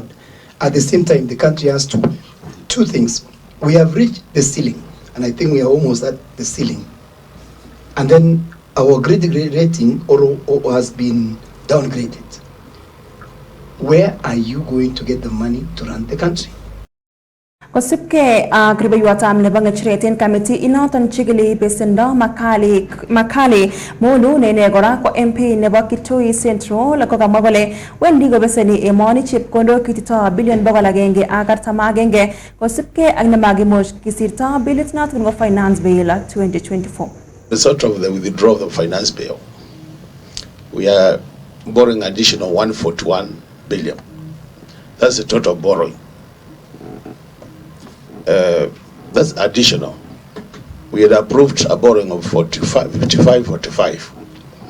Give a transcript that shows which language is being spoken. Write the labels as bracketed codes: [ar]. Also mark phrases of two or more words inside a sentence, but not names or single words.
[en] At the same time, the country has two things. We have reached the ceiling, and I think we are almost at the ceiling. And then our credit rating has been downgraded. Where are you going to get the money to run the country? [kln] Kosipke kribayuatam nebo ngechireten committee inoton chigili besendo makali mulu nene gora ko MP nebo Kitui Central ko kamwa kole wendi go beseni emoni chepkondok kitito billion bogol agenge ak artam agenge kosipke ak nemagimuch kisirto bilit noton go [en] finance bill [kln] 2024. [en] The sort of the withdrawal of the finance bill, we are borrowing additional 141 billion. That's the total borrowing. That's additional. We had approved a borrowing of 45.